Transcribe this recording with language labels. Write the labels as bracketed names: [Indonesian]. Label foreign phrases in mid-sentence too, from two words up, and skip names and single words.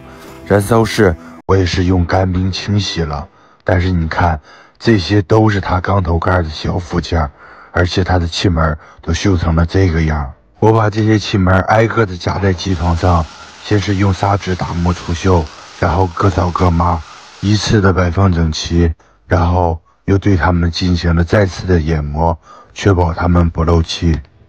[Chinese] 燃燒室我也是用乾冰清洗了，但是你看，這些都是它鋼頭蓋的小附件，而且它的氣門都鏽成了這個樣。我把這些氣門挨個的夾在機床上，先是用砂紙打磨除鏽，然後各掃各碼，依次的擺放整齊，然後又對它們進行了再次的研磨，確保它們不漏氣。